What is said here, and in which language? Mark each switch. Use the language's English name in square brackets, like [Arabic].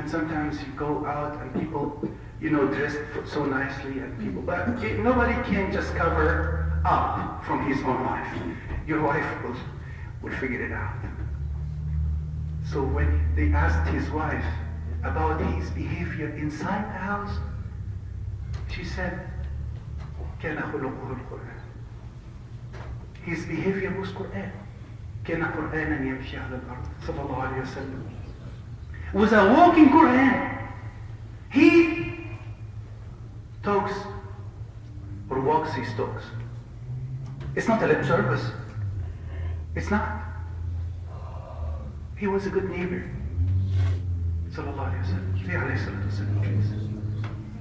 [English] And sometimes you go out and people, dressed so nicely and people, but nobody can just cover up from his own life. Your wife will figure it out. So when they asked his wife about his behavior inside the house, she said, كان خلقه القرآن. His behavior was Quran. [Arabic] كان قرآنا يمشي على الأرض صلى الله عليه وسلم. [English] Was a walking Quran. He talks or walks his talks. It's not a lip service. It's not. He was a good neighbor. Sallallahu alayhi wa sallam.